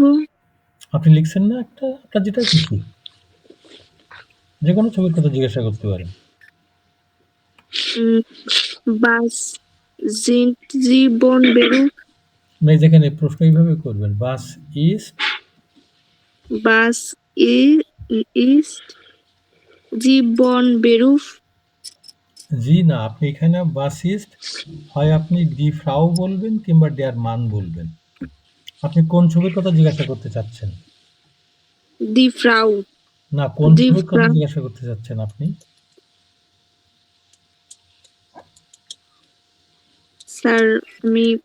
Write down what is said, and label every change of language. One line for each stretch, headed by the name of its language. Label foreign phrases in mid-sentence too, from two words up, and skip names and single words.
Bangla: আপনি লিখছেন না একটা আপনার যেটা খুশি যে কোনো ছবির কথা জিজ্ঞাসা করতে পারেন বাস জীবন বেরু না যেখানে প্রশ্ন এইভাবে করবেন বাস
German: ist die von Beruf?
Bangla: জি না, আপনি এখানে
German: was ist
Bangla: হয় আপনি
German: die Frau
Bangla: বলবেন কিংবা
German: der Mann
Bangla: বলবেন। আপনি কোন ছবির কথা জিজ্ঞাসা করতে চাচ্ছেন?
German: Die Frau.
Bangla: না, কোন
German: Die
Bangla: ছবির কথা
German: Frau.
Bangla: জিজ্ঞাসা করতে চাচ্ছেন আপনি? স্যার আমি